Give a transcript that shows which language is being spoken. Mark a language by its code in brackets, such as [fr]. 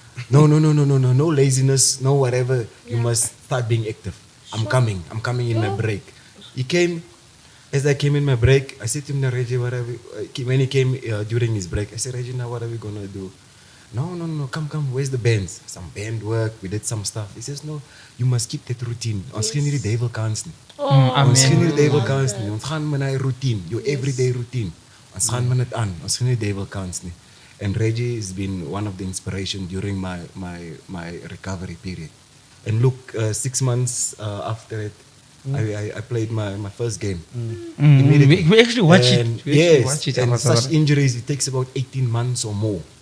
[en] No, laziness, no whatever. You must start being active. I'm coming in my break. He came, as I came in my break, I said to him, "Now, Reggie, what are we?" When he came during his break, I said, "Reggie, now what are we gonna do?" No, come, where's the bands? Some band work, we did some stuff. He says, "No, you must keep that routine. [af] Ons gee nie die duivel kans nie. Ons gee nie die duivel kans nie. Ons gaan met die routine, [en] your everyday routine. [af] Ons gaan met dit aan. Ons gee nie die duivel kans nie." [en] And Reggie has been one of the inspiration during my recovery period. And look, 6 months after it, I played my first game. Immediately. We actually watch it. And We actually yes, watch it. and such injuries, it takes about 18 months or more.